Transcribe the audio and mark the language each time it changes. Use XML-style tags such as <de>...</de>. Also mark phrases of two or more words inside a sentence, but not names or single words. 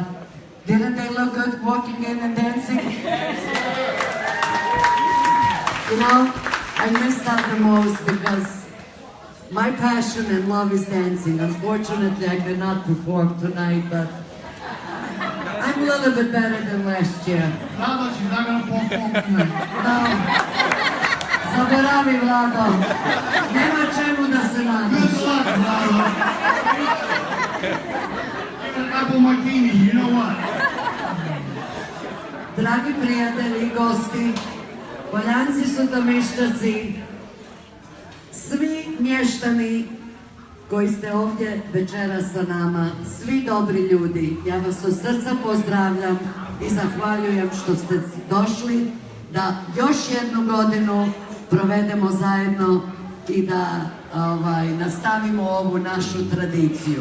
<en>Didn't they look good walking in and dancing? You know, I missed out the most because my passion and love is dancing. Unfortunately, I could not perform tonight, but I'm a little bit better than last year. Vlado, she's not going to perform tonight. No.</en> <bs>Zaboravi, Vlado. Nema čemu da se nadaš.</bs> <en>Good luck, Vlado. Give an apple martini, you know what?</en> <bs>Dragi prijatelji i gosti, Poljanci su domišljaci, svi mještani koji ste ovdje večeras sa nama, svi dobri ljudi, ja vas od srca pozdravljam i zahvaljujem što ste došli da još jednu godinu provedemo zajedno i da nastavimo ovu našu tradiciju.</bs>